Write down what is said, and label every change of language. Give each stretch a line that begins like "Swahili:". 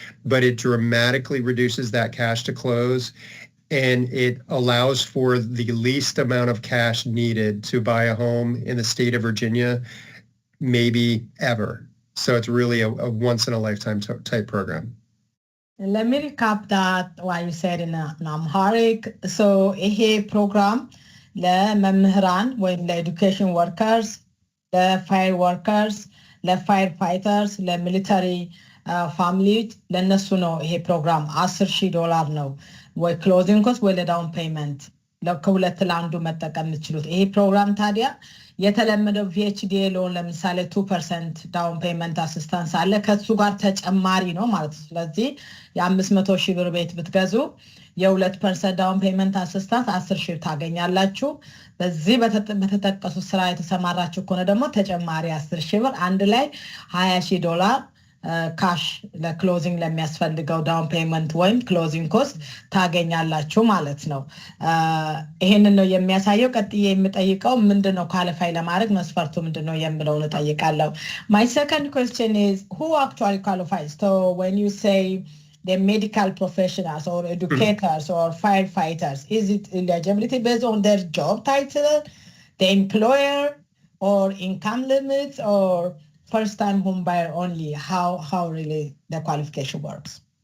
English: But it dramatically reduces that cash to close, and it allows for the least amount of cash needed to buy a home in the state of Virginia, maybe ever. So it's really a once-in-a-lifetime type program. Let me recap that what you said in Amharic.
Amharic: So ይሄ ፕሮግራም ለመምህራን ወይም ለኤዱኬሽን ወርከርስ፣ ለፋየር ወርከርስ፣ ለፋየር ፋይተርስ፣ ለሚሊተሪ ፋሚሊዎች ለነሱ ነው። ይሄ ፕሮግራም $10,000 ነው። ወይ ክሎዚንግ ኮስት ወይ ለዳውን ፔመንት ከሁለት ለአንዱ መጠቀም የምትችሉት። ይሄ ፕሮግራም ታዲያ የተለመደው VHDA ሎን ለምሳሌ 2% ዳውን ፔመንት አሲስታንስ አለ፣ ከሱ ጋር ተጨማሪ ነው ማለት ነው። ስለዚህ የ500,000 ብር ቤት ብትገዙ የ2% ዳውን ፔመንት አሲስታንስ 10,000 ታገኛላችሁ። በዚህ በተጠቀሱ ስራ የተሰማራችሁ ከሆነ ደግሞ ተጨማሪ 10,000 ብር፣ አንድ ላይ $20,000 ካሽ ለክሎዚንግ ለሚያስፈልገው ዳውን ፔመንት ወይም ክሎዚንግ ኮስት ታገኛላችሁ ማለት ነው። ይሄንን ነው የሚያሳየው። ቀጥዬ የምጠይቀው ምንድነው ኳሊፋይ ለማድረግ መስፈርቱ ምንድነው የሚለውን እጠይቃለሁ።
English: My second question is, who actually qualifies? So when you say the medical professionals or educators or firefighters, is it eligibility based on their job title, the employer, or income limits, or first-time home buyer only? How really the qualification works?